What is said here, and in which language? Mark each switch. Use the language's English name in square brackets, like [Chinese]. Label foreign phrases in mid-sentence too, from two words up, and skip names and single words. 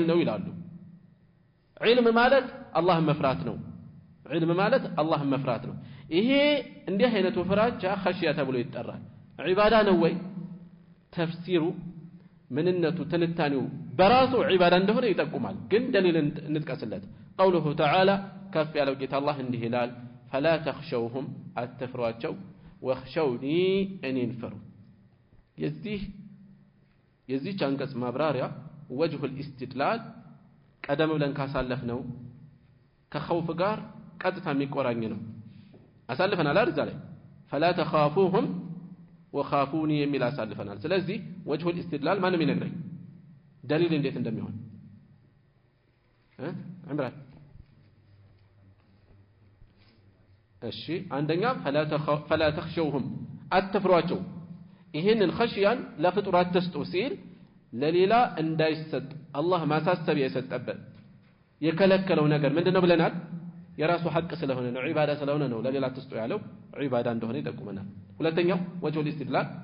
[Amharic] ነው ይላሉ ዒልም ማለት አላህን መፍራት ነው ዒልም ማለት አላህን መፍራት ነው ይሄ እንዲህ አይነቱ ፍራቻ ኸሽያ ተብሎ ይጠራል ዒባዳ ነው ወይ ተፍሲሩ ምንነቱ ትንታኔው በራሱ ዒባዳ እንደሆነ ይጠቁማል ግን ደሊል እንጥቀስለት [Arabic] قوله تعالى [Amharic] ከፍ ያለው ጌታ አላህ እንዲህ ይላል [Arabic] فلا تخشوهم [Amharic] አትፍሯቸው واخشوني እኔን ፍሩ የዚህ አንቀጽ ማብራሪያ [Arabic] وجه الاستدلال [Amharic] ቀደም ብለን ካሳለፍነው ከኸውፍ ጋር ቀጥታ የሚቆራኝ ነው አሳልፈናል አይደል ዛሬ [Arabic] فلا تخافوهم وخافوني [Amharic] የሚል አሳልፈናል ስለዚህ [Arabic] وجه الاستدلال [Amharic] ማንም ይነግረኝ ደሊል እንዴት እንደሚሆን عمران እሺ አንደኛ [Arabic] فلا تخشوهم [Amharic] አትፍሯቸው ይሄንን ኸሽያን ለፍጡራት ተስጦ ሲል ለሌላ እንዳይሰጥ አላህ ማሳሰቢያ የሰጠበት የከለከለው ነገር ምንድነው ብለናል የራሱ ሐቅ ስለሆነ ነው ዒባዳ ስለሆነ ነው ለሌላ ተስጦ ያለው ዒባዳ እንደሆነ ይጠቁመናል ሁለተኛው [Arabic] وجه الاستدلال